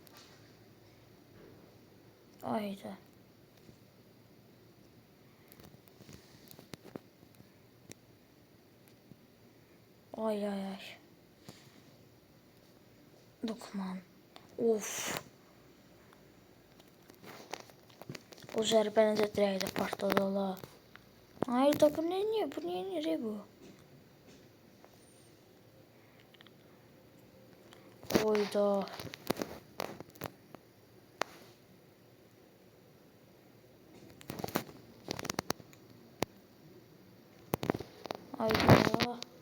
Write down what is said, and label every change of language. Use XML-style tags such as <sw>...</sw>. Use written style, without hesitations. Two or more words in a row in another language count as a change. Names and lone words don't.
<az>Ayda. Ay ay ay. Lukman. Of. O zərbə necə dirəkdə partladı ola.</az> <tr>Hayır da bu ne? Bu niye bu? Oyda. Hayda.</tr>